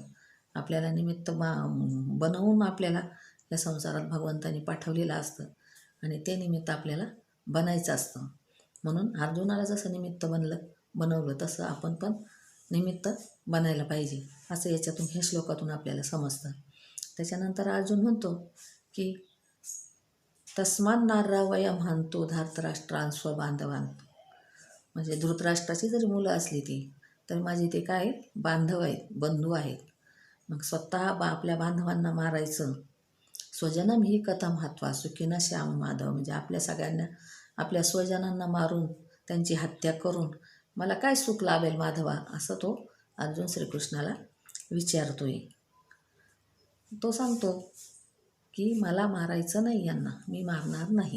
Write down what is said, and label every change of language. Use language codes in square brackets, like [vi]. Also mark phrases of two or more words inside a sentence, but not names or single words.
[mr] आपल्याला निमित्त बनवून आपल्याला या संसारात भगवंतानी पाठवलेलं असतं आणि ते निमित्त आपल्याला बनायचं असतं. म्हणून अर्जुनाला जसं निमित्त बनवलं तसं आपण पण निमित्त बनायला पाहिजे, असं याच्यातून ह्या श्लोकातून आपल्याला समजतं. त्याच्यानंतर अर्जुन म्हणतो की [sa] तस्मान्नारा वयम हंतो धार्तराष्ट्रान् स्वबांधवान्. [mr] म्हणजे धृतराष्ट्राची जरी मुलं असली ती तर माझे ते काय बांधव आहेत, बंधू आहेत. मग स्वतः आपल्या बांधवांना मारायचं. [sa] स्वजनम ही कथम हत्वा सुखिनः स्याम माधव. [mr] म्हणजे आपल्या सगळ्यांना आपल्या स्वजनांना मारून त्यांची हत्या करून मला काय सुख लाभेल माधवा, असं तो अर्जुन श्रीकृष्णाला विचारतोय. तो सांगतो की मला मारायचं नाही, यांना मी मारणार नाही.